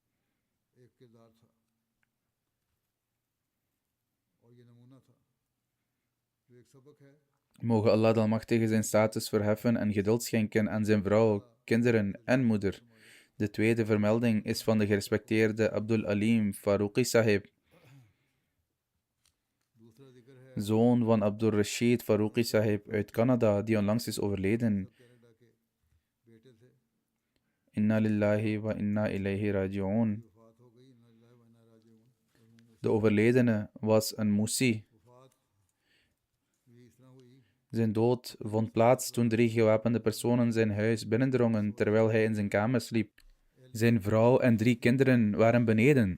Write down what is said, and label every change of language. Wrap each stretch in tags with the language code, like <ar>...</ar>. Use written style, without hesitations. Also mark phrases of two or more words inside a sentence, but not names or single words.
<nl>Mogen Allah de Almachtige zijn status verheffen en geduld schenken aan zijn vrouw, kinderen en moeder. De tweede vermelding is van de gerespecteerde Abdul Alim Faruqi Sahib, zoon van Abdul Rashid Faruqi Sahib uit Canada, die onlangs is overleden.</nl> <ar>إنا لله وإنا إليه راجعون.</ar> <nl>De overledene was een Musi. Zijn dood vond plaats toen 3 gewapende personen zijn huis binnendrongen terwijl hij in zijn kamer sliep. Zijn vrouw en 3 kinderen waren beneden.</nl>